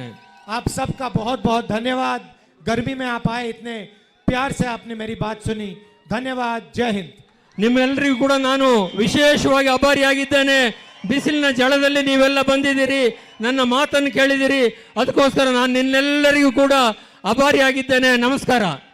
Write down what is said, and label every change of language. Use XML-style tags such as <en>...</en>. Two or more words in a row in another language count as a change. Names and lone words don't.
<hi>आप सबका बहुत बहुत धन्यवाद। गर्मी में आप आए, इतने प्यार से आपने मेरी बात सुनी, धन्यवाद। जय हिंद।</hi> <kn>ನಿಮ್ಮೆಲ್ಲರಿಗೂ ಕೂಡ ನಾನು ವಿಶೇಷವಾಗಿ ಆಭಾರಿಯಾಗಿದ್ದೇನೆ। ಬಿಸಿಲಿನ ಜಳದಲ್ಲಿ ನೀವೆಲ್ಲ ಬಂದಿದ್ದೀರಿ, ನನ್ನ ಮಾತನ್ನು ಕೇಳಿದಿರಿ, ಅದಕ್ಕೋಸ್ಕರ ನಾನು ನಿನ್ನೆಲ್ಲರಿಗೂ ಕೂಡ ಆಭಾರಿಯಾಗಿದ್ದೇನೆ। ನಮಸ್ಕಾರ।</kn>